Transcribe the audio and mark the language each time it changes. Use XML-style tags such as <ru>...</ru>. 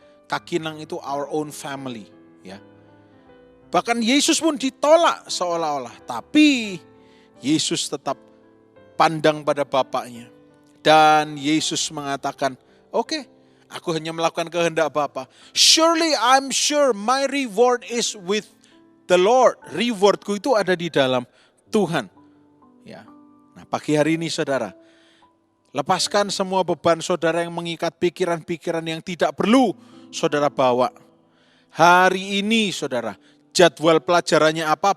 <id>Kakinang itu</id> <en>our own family,</en> <id>ya. Bahkan Yesus pun ditolak seolah-olah, tapi Yesus tetap pandang pada Bapaknya. Dan Yesus mengatakan, oke, aku hanya melakukan kehendak Bapa.</id> <en>Surely I'm sure my reward is with the Lord.</en> <id>Rewardku itu ada di dalam Tuhan. Ya. Nah, pagi hari ini saudara, lepaskan semua beban saudara yang mengikat pikiran-pikiran yang tidak perlu saudara bawa. Hari ini saudara, jadwal pelajarannya apa?</id>